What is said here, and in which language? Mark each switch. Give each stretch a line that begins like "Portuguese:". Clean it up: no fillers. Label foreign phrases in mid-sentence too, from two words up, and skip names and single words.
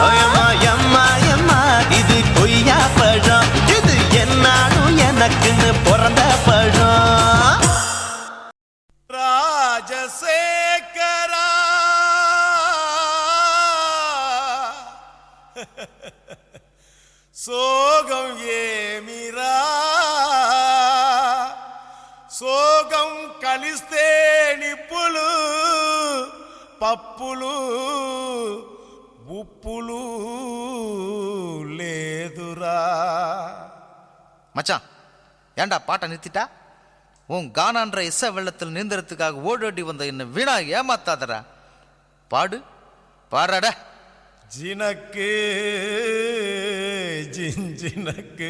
Tamil: எம்மா எம்மா எம்மா இது கொய்யா பழம் இது என்னாலும் எனக்குன்னு பிறந்த பழம் ராஜசேகரா
Telugu: సోగం ఏమిరా సోగం కలిస్తే నిప్పులు పప్పులు ఉప్పులు లేదురా
Tamil: மச்சான் ஏண்டா பாட்டை நிறுத்திட்டா உன் கானான்ற இசை வெள்ளத்தில் நீந்தறதுக்காக ஓடோடி வந்த என்ன வீணா ஏமாத்தாதரா பாடு பாடுறாட ஜினக்கு ஜிஞ்சினக்கு